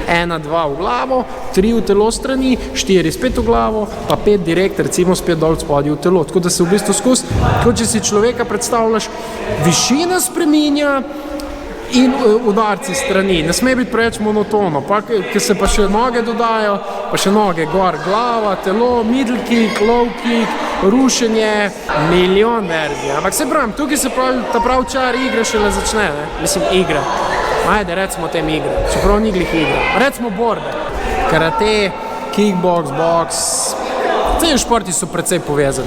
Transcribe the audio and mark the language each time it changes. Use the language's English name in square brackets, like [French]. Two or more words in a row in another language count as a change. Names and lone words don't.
[Slovenian] 1, 2 v glavo, 3 v telo strani, 4 spet v glavo, pa 5 direkt, recimo spet dol spodaj v telo. Tako da se v bistvu skozi, kot če si človeka predstavljaš, višina spreminja in udarci strani. Ne sme biti preveč monotono, pa ker se pa še noge dodajo, pa še noge gor, glava, telo, [English] middle kick, low kick, [Slovenian] rušenje, milijon verzij. Ampak se pravim, tukaj se ta prav čar igre šele začne, ne? Mislim, igra. Ajde, recimo tem igre, čeprav ni glih igra. Recimo borbe. Karate, kickbox, boks, vse športi so precej povezani.